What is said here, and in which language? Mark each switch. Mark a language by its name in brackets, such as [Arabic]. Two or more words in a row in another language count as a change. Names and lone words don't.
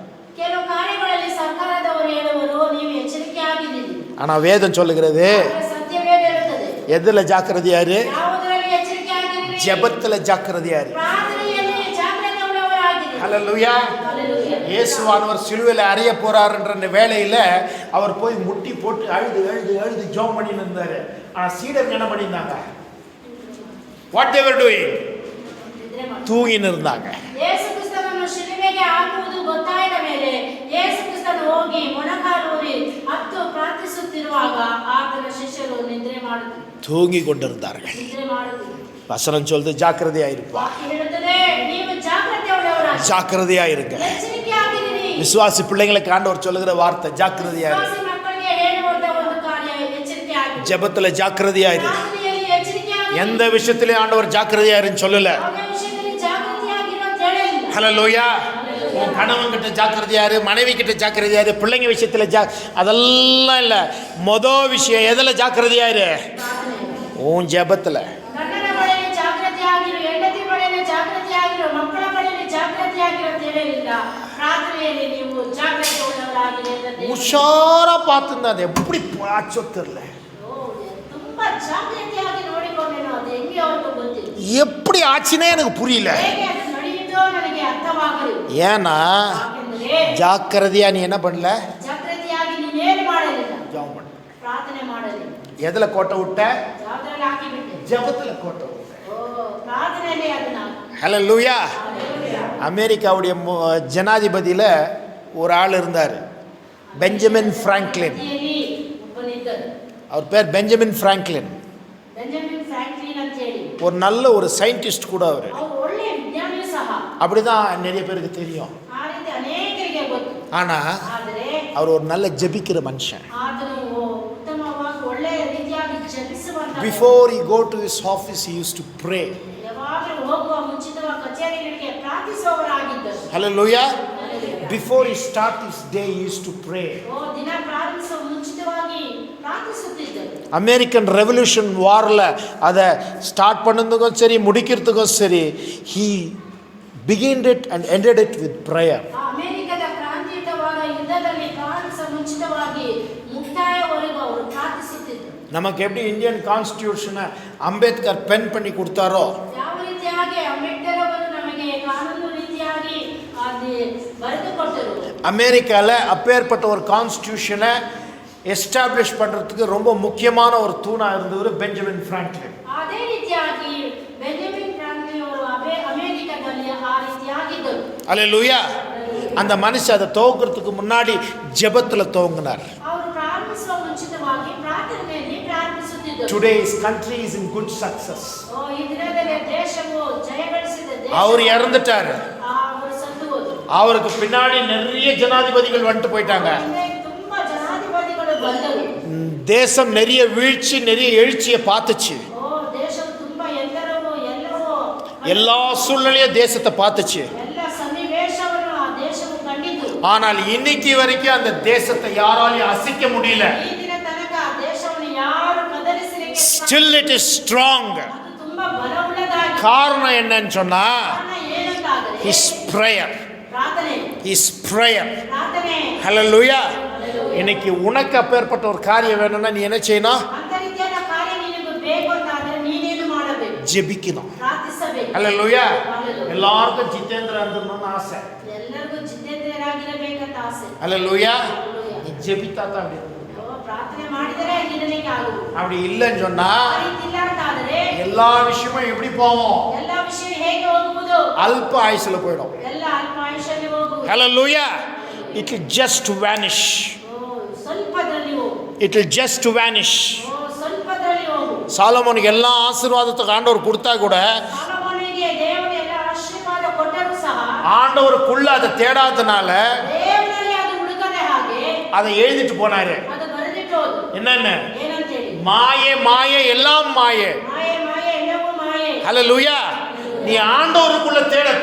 [Tamil] ஆனா வேதம் சொல்லுகிறது எதுல ஜாக்கிரதையாரு? ஜெபத்துல ஜாக்கிரதையாரு. ஹல்லேலூயா. இயேசுவானவர் சிலுவையில் அறைய போறாருன்ற வேளையில அவர் போய் முட்டி போட்டு அழுது அழுது அழுது ஜெபம் பண்ணிட்டு இருந்தாரு. ஆனா சீடர்கள் என்ன பண்ணிருந்தாங்க? [English] வாட் they were doing? [Tamil] தூங்கின்னு இருந்தாங்க. [Kannada] ಯೇಸು ಕ್ರಿಸ್ತನನ್ನು ಶಿಲುಬೆಗೆ ಹಾಕುವುದು ಗೊತ್ತಾದ ಮೇಲೆ ಯೇಸು ಕ್ರಿಸ್ತನು ಹೋಗಿ ಮೊಣಕಾಲೂರಿ ಹತ್ತು ಪ್ರಾರ್ಥಿಸುತ್ತಿರುವಾಗ ಆತನ ಶಿಷ್ಯರು ನಿದ್ರೆ ಮಾಡುತ್ತಿದ್ದರು. [Tamil] தூங்கி கொண்டிருந்தார்கள். [Kannada] ನಿದ್ರೆ ಮಾಡುತ್ತಿದ್ದರು. [Tamil] வசனம் சொல்லுது ஜாக்கிரதையா இருப்பா. [Kannada] ಹೇಳುತ್ತದೆ ನೀವು ಜಾಗೃತೆಯುಳ್ಳವರಾಗಿ. [Tamil] ஜாக்கிரதையா இருங்க. [Kannada] ಎಚ್ಚರಿಕೆಯಾಗಿರಿ. [Tamil] விசுவாசி பிள்ளைங்களுக்கு ஆண்டவர் சொல்லுகிற வார்த்தை ஜாக்கிரதையா இரு. [Kannada] ವಿಶ್ವಾಸಿ ಮಕ್ಕಳಿಗೆ ಹೇಳುವಂತ ಒಂದು ಕಾರ್ಯ ಎಚ್ಚರಿಕೆಯಾಗಿರಿ. [Tamil] ஜெபத்துல ஜாக்கிரதையா இரு. [Kannada] ಪ್ರಾರ್ಥನೆಯಲ್ಲಿ ಎಚ್ಚರಿಕೆಯಾಗಿರಿ. [Tamil] எந்த விஷயத்திலே ஆண்டவர் ஜாக்கிரதையா இருன்னு சொல்லல. [Kannada] விஷயದಲ್ಲಿ ಜಾಗೃತಿಯಾಗಿರು ಅಂತ ಹೇಳಿಲ್ಲ. [Tamil] ஹல்லேலூயா. உன் கணவன் கிட்ட ஜாக்கிரதையா இரு, மனைவி கிட்ட ஜாக்கிரதையா இரு, பிள்ளைங்க விஷயத்துல அதெல்லாம் இல்ல. மொதல் விஷயம் எதுல ஜாக்கிரதையா இரு? உன் ஜெபத்துல. [Kannada] ಗಂಡನ ಬಳಿಯಲ್ಲಿ ಜಾಗೃತಿಯಾಗಿರು, ಹೆಂಡತಿ ಬಳಿಯಲ್ಲಿ ಜಾಗೃತಿಯಾಗಿರು, ಮಕ್ಕಳ ಬಳಿಯಲ್ಲಿ ಜಾಗೃತಿಯಾಗಿರು ಅಂತ ಹೇಳಿಲ್ಲ. ಪ್ರಾರ್ಥನೆಯಲ್ಲಿ ನೀವು ಜಾಗೃತಿಯುಳ್ಳವರಾಗಿರಿ ಅಂತ [Tamil] உஷாரா பார்த்துருந்தா அது எப்படி போச்சோ தெரியல. [Kannada] ತುಂಬಾ ಜಾಗೃತಿಯಾಗಿ ನೋಡಿಕೊಂಡೇನೋ ಅದು ಹೆಂಗೆ ಅವ್ರಿಗೂ ಗೊತ್ತಿಲ್ಲ. [Tamil] எப்படி ஆச்சுன்னே எனக்கு புரியல. [Kannada] ಹೇಗೆ ಅದು ನಡೆಯಿತೋ ನನಗೆ ಅರ್ಥವಾಗಲಿಲ್ಲ. [Tamil] ஏன்னா [Kannada] ಯಾಕೆಂದರೆ [Tamil] ஜாக்கிரதையா நீ என்ன பண்ணல, [Kannada] ಜಾಗೃತಿಯಾಗಿ ನೀನೇನು ಮಾಡಲಿಲ್ಲ, [Tamil] ஜெபம் பண்ண. [Kannada] ಪ್ರಾರ್ಥನೆ ಮಾಡಲಿಲ್ಲ. [Tamil] எதுல கோட்டை விட்ட? [Kannada] ಯಾವುದರಲ್ಲಿ ಹಾಕಿಬಿಟ್ಟೆ? [Tamil] ஜெபத்துல கோட்டை விட்ட. [Kannada] ಓ, ಪ್ರಾರ್ಥನೆಯಲ್ಲಿ ಅದನ್ನ. [Tamil] ஹல்லேலூயா. அமெரிக்காவுடைய ஜனாதிபதியில் ஒரு ஆள் இருந்தார், பெஞ்சமின் ஃப்ராங்க்லின். [Kannada] ಬದಿಯಲ್ಲಿ ಒಬ್ಬನಿದ್ದರು. [Tamil] அவர் பேர் பெஞ்சமின் ஃப்ராங்க்லின். [Kannada] ಬೆಂಜಮಿನ್ ಫ್ರಾಂಕ್ಲಿನ್ ಅಂತ ಹೇಳಿ. [Tamil] ஒரு நல்ல ஒரு சயின்டிஸ்ட் கூட அவர். [Kannada] ಅವರು ಒಳ್ಳೆಯ ವಿಜ್ಞಾನಿಯೂ ಸಹ. [Tamil] அப்படிதான் நிறைய பேருக்கு தெரியும். [Kannada] ಆ ರೀತಿ ಅನೇಕರಿಗೆ ಗೊತ್ತು. [Tamil] ஆனா [Kannada] ಆದರೆ [Tamil] அவர் ஒரு நல்ல ஜெபிக்கிற மனுஷன். [Kannada] ಆತನು ಉತ್ತಮವಾಗಿ ಒಳ್ಳೆಯ ರೀತಿಯಾಗಿ ಜಪಿಸುವಂತ. [English] Before he go to his office he used to pray. [Kannada] ಯಾವಾಗಲೂ ಹೋಗುವ ಮುಂಚಿತವಾಗಿ ಕಚೇರಿಗಳಿಗೆ ಪ್ರಾರ್ಥಿಸುವವರಾಗಿದ್ದರು. [English] Hallelujah. Before he start his day he used to pray. [Kannada] ಓ, ದಿನ ಪ್ರಾರಂಭಿಸುವ ಮುಂಚಿತವಾಗಿ ಪ್ರಾರ್ಥಿಸುತ್ತಿದ್ದರು. [Tamil] அமெரிக்கன் ரெவல்யூஷன் வாரில் அதை ஸ்டார்ட் பண்ணதுக்கும் சரி முடிக்கிறதுக்கும் சரி, [English] he began it and ended it with prayer. [Kannada] ಅಮೆರಿಕದ ಕ್ರಾಂತಿಯುತವಾದ ಯುದ್ಧದಲ್ಲಿ ಪ್ರಾರಂಭಿಸುವ ಮುಂಚಿತವಾಗಿ ಮುಕ್ತಾಯವರೆಗೂ ಅವರು ಪ್ರಾರ್ಥಿಸುತ್ತಿದ್ದರು. [Tamil] நமக்கு எப்படி இந்தியன் கான்ஸ்டியூஷனை அம்பேத்கர் பென் பண்ணி கொடுத்தாரோ, [Kannada] ಯಾವ ರೀತಿಯಾಗಿ ಅಂಬೇಡ್ಕರ್ ಅವರು ನಮಗೆ ಕಾನೂನು ರೀತಿಯಾಗಿ ಅದು ಬರೆದುಕೊಟ್ಟರು. [Tamil] அமெரிக்காவில் அப்பேற்பட்ட ஒரு [English] constitutionஐ establish [Tamil] பண்ணுறதுக்கு ரொம்ப முக்கியமான ஒரு தூணாக இருந்தவர் பெஞ்சமின் ஃப்ராங்க்லின். [Kannada] ಅದೇ ರೀತಿಯಾಗಿ ಬೆಂಜಮಿನ್ ಫ್ರಾಂಕ್ಲಿನ್ ಅವರು ಅಮೆರಿಕದಲ್ಲಿ ಆ ರೀತಿಯಾಗಿದ್ದರು. [Tamil] அல்லேலூயா. அந்த மனுஷன் அதை துவக்கிறதுக்கு முன்னாடி ஜெபத்தில் துவங்கினார். [Kannada] ಅವರು ಪ್ರಾರಂಭಿಸುವ ಮುಂಚಿತವಾಗಿ ಪ್ರಾರ್ಥನೆಯಲ್ಲಿ ಪ್ರಾರಂಭಿಸುತ್ತಿದ್ದರು. [English] Today his country is in good success. [Kannada] ಓ, ಈ ದಿನದಲ್ಲಿ ದೇಶವು ಜಯಗಳಿಸಿದ ದೇಶ. [Tamil] அவர் இறந்துட்டாரு. [Kannada] ಅವರು ಸತ್ತು ಹೋದರು. [Tamil] அவருக்கு பின்னாடி நிறைய ஜனாதிபதிகள் வந்துட்டு போயிட்டாங்க. [Kannada] ತುಂಬಾ ಜನಾಧಿಪತಿಗಳು ಬಂದರು. [Tamil] தேசம் நிறைய வீழ்ச்சி நிறைய எழுச்சியை பார்த்துச்சு. [Kannada] ಓ, ದೇಶವು ತುಂಬಾ ಎಲ್ಲವೂ [Tamil] எல்லா சூழ்நிலையும் தேசத்தை பார்த்துச்சு. [Kannada] ಎಲ್ಲ ಸನ್ನಿವೇಶವನ್ನು ಆ ದೇಶವು ಕಂಡಿತು. [Tamil] ஆனால் இன்னைக்கு வரைக்கும் அந்த தேசத்தை யாராலையும் அசைக்க முடியல. [Kannada] ಈ ದಿನ ತನಕ ಆ ದೇಶವನ್ನು ಯಾರು ಕದಲಿಸಲಿಕ್ಕೆ [English] Still it is strong. [Kannada] ಅದು ತುಂಬಾ ಬಲವುಳ್ಳದಾಗಿದೆ. [Tamil] காரணம் என்னன்னு சொன்னா [Kannada] ಕಾರಣ ಏನಂತಾದರೆ [English] his prayer. [Kannada] ಪ್ರಾರ್ಥನೆ. [English] his prayer. [Kannada] ಪ್ರಾರ್ಥನೆ. [English] Hallelujah. [Tamil] இன்னைக்கு உனக்கு அப்பேற்பட்ட ஒரு காரியம் வேணும்னா நீ என்ன செய்யணும்? [Kannada] ಅಂತ ರೀತಿಯಾದ ಕಾರ್ಯ ನಿನಗೆ ಬೇಕು ಅಂತಾದರೆ ನೀನೇನು ಮಾಡಬೇಕು? [Tamil] ஜெபிக்கணும். [Kannada] ಪ್ರಾರ್ಥಿಸಬೇಕು. [English] Hallelujah. [Tamil] எல்லாருக்கும் ஜிதேந்திர இருந்தணும்னு ஆசை. [Kannada] ಎಲ್ಲರಿಗೂ ಜಿತೇಂದ್ರರಾಗಿರಬೇಕಂತ ಆಸೆ. [Tamil] Hallelujah. நீ ஜெபித்தா தான் அப்படி இருக்கும். [Kannada] ಓ, ಪ್ರಾರ್ಥನೆ ಮಾಡಿದರೆ ಗಿಡಲಿಕ್ಕೆ ಆಗುವುದು. [Tamil] அப்படி இல்லைன்னு சொன்னா [Kannada] ಆ ರೀತಿ ಇಲ್ಲ ಅಂತಾದರೆ [Tamil] எல்லா விஷயமும் எப்படி போவோம்? [Kannada] ಎಲ್ಲ ವಿಷಯ ಹೇಗೆ ಹೋಗುವುದು? [Tamil] அல்ப ஆயுசுல போயிடும். [Kannada] ಎಲ್ಲ ಅಲ್ಪ ಆಯುಷ್ಯಲ್ಲಿ ಹೋಗುವುದು. [English] Hallelujah. It will just vanish. [Kannada] ಓ, ಸ್ವಲ್ಪದಲ್ಲಿ ಹೋಗು. [English] It will just vanish. [Kannada] ಓ, ಸ್ವಲ್ಪದಲ್ಲಿ ಹೋಗು. [Tamil] சாலமோனுக்கு எல்லா ஆசீர்வாதத்துக்கு ஆண்டவர் கொடுத்தா கூட [Kannada] ಸಾಲೊಮೋನನಿಗೆ ದೇವರು ಎಲ್ಲ ಆಶೀರ್ವಾದ ಕೊಟ್ಟರೂ ಸಹ [Tamil] ஆண்டவருக்குள்ள அதை தேடாதனால [Kannada] ದೇವರಲ್ಲಿ ಅದು ಹುಡುಕದೆ ಹಾಗೆ [Tamil] அதை எழுதிட்டு போனாரு. [Kannada] ಅದು ಬರೆದಿಟ್ಟು ಹೋದು. [Tamil] என்னன்னு? [Kannada] ಏನಂತೇಳಿ? [Tamil] மாயே மாயே எல்லாம் மாயே. [Kannada] ಮಾಯೆ ಮಾಯೆ ಎಲ್ಲವೂ ಮಾಯೆ. [Tamil] ஹல்லேலூயா. நீ ஆண்டவருக்குள்ள தேடத்த